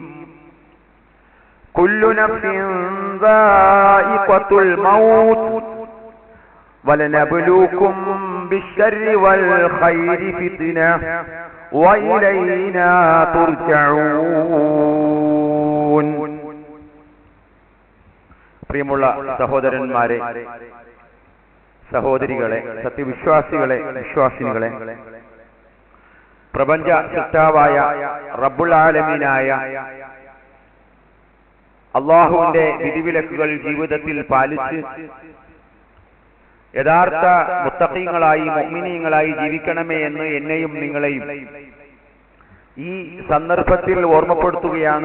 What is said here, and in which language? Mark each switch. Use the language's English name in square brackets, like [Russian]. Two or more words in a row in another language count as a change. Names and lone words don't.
[Arabic] كل نفس ذائقة الموت، ولنبلوكم بالشر والخير فتنة وإلينا ترجعون. [Malayalam] പ്രിയമുള്ള സഹോദരന്മാരെ, സഹോദരികളെ, സത്യവിശ്വാസികളെ, വിശ്വാസിനികളെ, പ്രപഞ്ച സൃഷ്ടാവായ റബ്ബുൽ ആലമീനായ അല്ലാഹുവിന്റെ വിധിവിലക്കുകൾ ജീവിതത്തിൽ പാലിച്ച് യഥാർത്ഥ മുത്തഖീങ്ങളായി, മുഅ്മിനീങ്ങളായി ജീവിക്കണമേ എന്ന് എന്നെയും നിങ്ങളെയും ഈ സന്ദർഭത്തിൽ ഓർമ്മപ്പെടുത്തുകയാണ്.